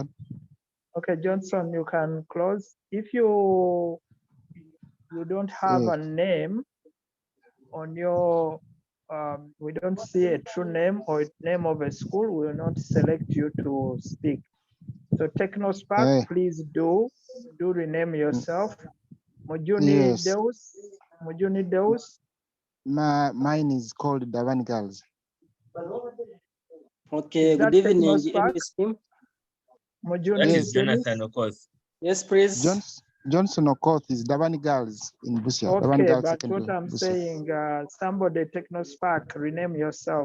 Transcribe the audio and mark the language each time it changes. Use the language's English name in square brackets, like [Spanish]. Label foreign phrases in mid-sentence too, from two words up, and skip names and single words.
[English] Okay, Johnson, you can close. If you don't have a name on your, we don't see a true name or name of a school, we will not select you to speak. So TechnoSpark, please do rename yourself. Mujuni Yes. Deus. Mujuni Deus. Mine is called Davan Girls. Okay, Is good that evening, TechnoSpark? MS team. Mujuni That Yes. is Jonathan Okoth. Yes, please. Johnson Okoth is Davan Girls in Busia. Davan Okay, Girls but Secondary, what I'm Busia. saying, somebody TechnoSpark, rename yourself.